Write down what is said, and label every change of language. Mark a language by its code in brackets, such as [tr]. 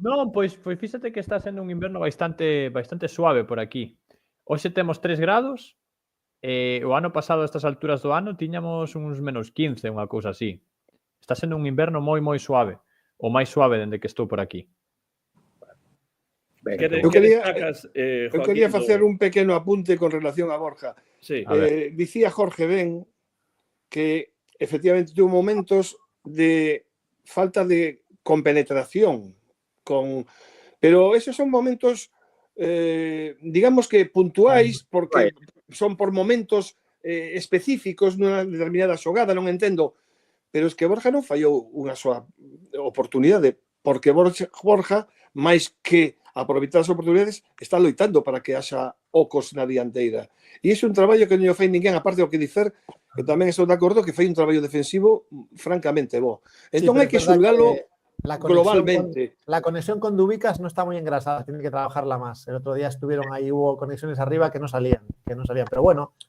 [gl] Non, pois fíxate que está sendo un inverno bastante suave por aquí. Hoxe temos 3 grados, o ano pasado a estas alturas do ano tiñamos uns menos 15, unha cousa así. Está sendo un inverno moi suave, o máis suave dende que estou por aquí. Ben, Que Eu quería- destacas, Eu Joaquín, quería facer un pequeno apunte con relación a Borja. Sí, A ver. [es] Dicía Jorge Ben que efectivamente tuvo momentos de falta de compenetración pero esos son momentos digamos que [gl] puntuais porque son por momentos específicos nunha determinada xogada, non entendo, pero es que Borja non fallou unha súa oportunidade, porque Borja máis que aproveitar as oportunidades está loitando para que haxa ocos na dianteira. E iso é un traballo que non fai ninguén, aparte do que dicer, que tamén estou de acordo que fai un traballo defensivo francamente bo. Entón hai que xulgalo globalmente. [es] La conexión con Dubicas no está muy engrasada, tiene que trabajarla más. El otro día estuvieron ahí, hubo conexiones arriba que no salían, pero bueno.